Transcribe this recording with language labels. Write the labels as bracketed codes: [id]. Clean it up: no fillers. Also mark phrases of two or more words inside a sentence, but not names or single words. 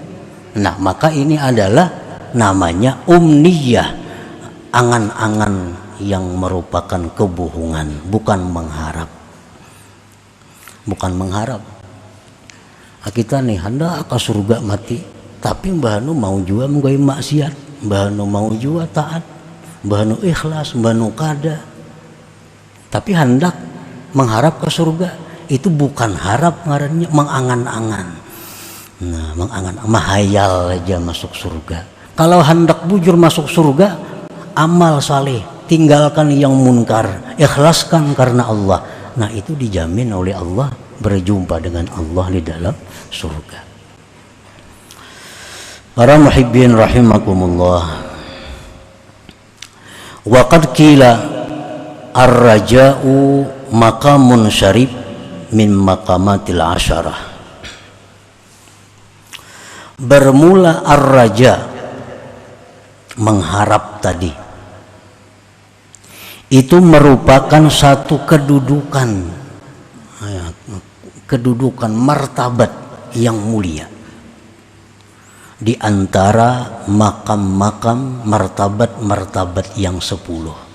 [id] Nah, maka ini adalah namanya umniyah, angan-angan yang merupakan kebohongan, bukan mengharap. Bukan mengharap. Kita nih hendak ke surga mati, tapi mbah nu mau jua menggawe maksiat, mbah nu mau jua taat, mbah nu ikhlas, mbah nu kada. Tapi hendak mengharap ke surga, itu bukan harap, ngarannya mengangan-angan. Nah, mengangan, mahayal aja masuk surga. Kalau hendak bujur masuk surga, amal saleh, tinggalkan yang munkar, ikhlaskan karena Allah. Nah, itu dijamin oleh Allah berjumpa dengan Allah di dalam surga. Para muhibbin rahimakumullah. [ar] وقد قيل الرجاء مقام شريف من مقامات العشرة. [id] Bermula ar-raja, mengharap tadi, itu merupakan satu kedudukan martabat yang mulia di antara makam-makam martabat-martabat yang 10.